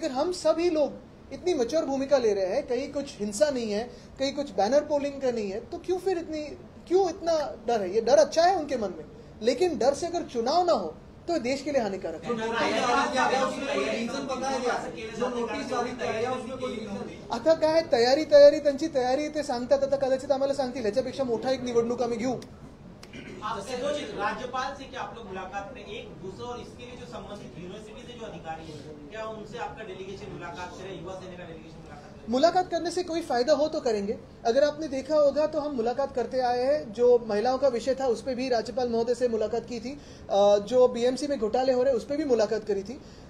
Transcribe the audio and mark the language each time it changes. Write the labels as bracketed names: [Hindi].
[Hindi] अगर हम सभी लोग इतनी मैच्योर भूमिका ले रहे हैं, कहीं कुछ हिंसा नहीं है, कहीं कुछ बैनर पोलिंग का नहीं है, तो क्यों इतना डर है? ये डर अच्छा है उनके मन में, लेकिन डर से अगर चुनाव ना हो तो देश के लिए हानिकारक है। जो नोटीस जारी किया गया उसमें कोई रीजन बताया गया? जो नोटीस जारी किया गया उसमें कोई रीजन? [Marathi] आता काय तयारी त्यांची तयारी ते सांगतात, आता कदाचित आम्हाला सांगतील, ह्याच्यापेक्षा मोठा एक निवडणूक आम्ही घेऊ। [Hindi] राज्यपाल से क्या आप लोग मुलाकात में एक दूसरे और इसके लिए जो संबंधित यूनिवर्सिटी से जो अधिकारी है, क्या उनसे आपका डेलीगेशन मुलाकात करे, युवा सेना का डेलीगेशन मुलाकात करने से कोई फायदा हो तो करेंगे। अगर आपने देखा होगा तो हम मुलाकात करते आए हैं। जो महिलाओं का विषय था उस पर भी राज्यपाल महोदय से मुलाकात की थी, जो बीएमसी में घोटाले हो रहे उस पर भी मुलाकात करी थी।